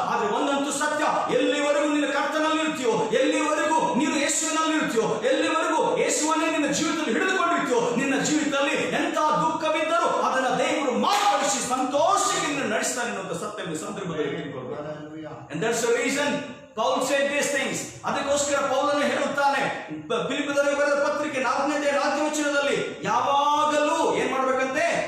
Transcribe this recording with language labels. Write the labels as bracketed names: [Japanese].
[Kannada] ಆದ್ರೆ ಒಂದಂತೂ ಸತ್ಯ, ಎಲ್ಲಿವರೆಗೂ ನಿನ್ನ ಕರ್ತನಲ್ಲಿ ಇರ್ತೀಯೋ, ಎಲ್ಲಿವರೆಗೂ ನೀನು ಯೇಸುವಿನಲ್ಲಿ ಇರ್ತೀಯೋ, ಎಲ್ಲಿವರೆಗೂ ಯೇಸುವನ್ನೇ ನಿನ್ನ ಜೀವಿತದಲ್ಲಿ ಹಿಡಿದುಕೊಂಡಿರ್ತೀಯೋ, ನಿನ್ನ ಜೀವಿತದಲ್ಲಿ ಎಂತ ದುಃಖವಿದ್ದರೂ ಅದನ್ನ ದೇವರು ಮಾರ್ಪಡಿಸಿ ಸಂತೋಷಕ್ಕೆ ನಿನ್ನ ನಡೆಸ್ತಾನೆ ಅನ್ನುವಂಥ ಸತ್ಯ ಸಂದರ್ಭದಲ್ಲಿ ತಿಳ್ಕೊಳ್ಬೇಕು. [English] And that's the reason Paul said these things. [Kannada] ಅದಕ್ಕೋಸ್ಕರ ಪೌಲನು ಹೇಳುತ್ತಾನೆ ಫಿಲಿಪ್ಪದವರಿಗೆ ಬರೆದ ಪತ್ರಿಕೆ 4ನೇ ವಚನದಲ್ಲಿ, ಯಾವಾಗಲೂ ಏನ್ ಮಾಡ್ಬೇಕಂತೆ?